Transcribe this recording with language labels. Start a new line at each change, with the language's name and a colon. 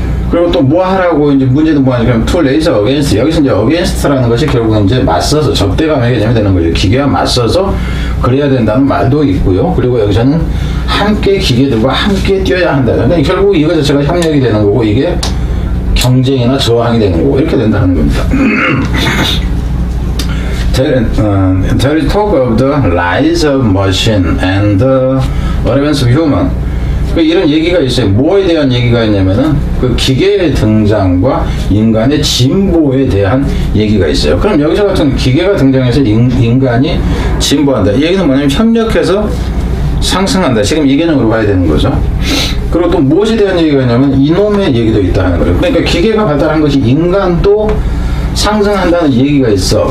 Korean: 그리고 또 뭐 하라고 이제 문제도 뭐 하냐면
English: to raise against,
Korean: 여기서 이제 against라는 것이 결국은 이제 맞서서 적대감의 개념이 되는 거죠. 기계와 맞서서 그래야 된다는 말도 있고요. 그리고 여기서는 함께 기계들과 함께 뛰어야 한다. 그러니까 결국 이거 자체가 협력이 되는 거고 이게 경쟁이나 저항이 되는 거고 이렇게 된다는 겁니다.
English: There is talk of the rise of machine and the advance of human.
Korean: 이런 얘기가 있어요. 뭐에 대한 얘기가 있냐면은 그 기계의 등장과 인간의 진보에 대한 얘기가 있어요. 그럼 여기서 같은 기계가 등장해서 인간이 진보한다. 이 얘기는 뭐냐면 협력해서 상승한다. 지금 이 개념으로 봐야 되는 거죠. 그리고 또 무엇에 대한 얘기가 있냐면 이놈의 얘기도 있다 하는 거예요. 그러니까 기계가 발달한 것이 인간도 상승한다는 얘기가 있어.